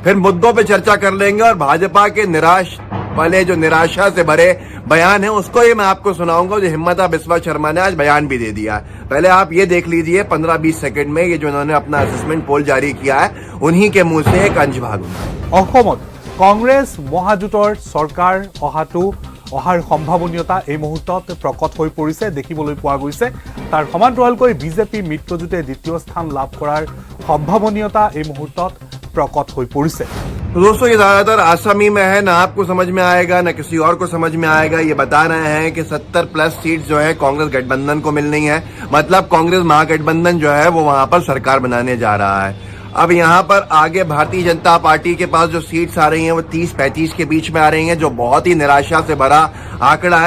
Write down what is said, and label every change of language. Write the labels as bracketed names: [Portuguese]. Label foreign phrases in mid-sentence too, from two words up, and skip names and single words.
[Hindi] फिर मुद्दों पे चर्चा कर लेंगे और भाजपा के जो निराशा से भरे बयान है उसको ही मैं आपको सुनाऊंगा, जो हिम्मता बिस्वा शर्मा ने आज बयान भी दे दिया है। पहले आप ये देख लीजिए 15-20 सेकंड में ये जो इन्होंने अपना [English] assessment poll [Hindi] जारी किया है, उन्हीं के मुंह से एक अंश भागूंगा। [Assamese] অসমত কংগ্ৰেছ মহাজোঁটৰ চৰকাৰ অহাৰ সম্ভাৱনীয়তা এই মুহূৰ্তত প্ৰকট হৈ পৰিছে, দেখিবলৈ পোৱা গৈছে। তাৰ সমান্তৰালকৈ বিজেপি মিত্ৰজোঁটে দ্বিতীয় স্থান লাভ কৰাৰ সম্ভাৱনীয়তা এই মুহূৰ্তত প্ৰকট হৈ পৰিছে। [Hindi] तो दोस्तों, ये ज्यादातर असमी में है, ना आपको समझ में आएगा ना किसी और को समझ में आएगा। ये बता रहे हैं कि 70 [English] plus seat [Hindi] जो है कांग्रेस गठबंधन को मिलनी है, मतलब कांग्रेस महागठबंधन जो है वो वहां पर सरकार बनाने जा रहा है। अब यहाँ पर आगे भारतीय जनता पार्टी के पास जो सीट्स आ रही हैं वो 30-35 के बीच में आ रही हैं, जो बहुत ही निराशा से भरा आंकड़ा है।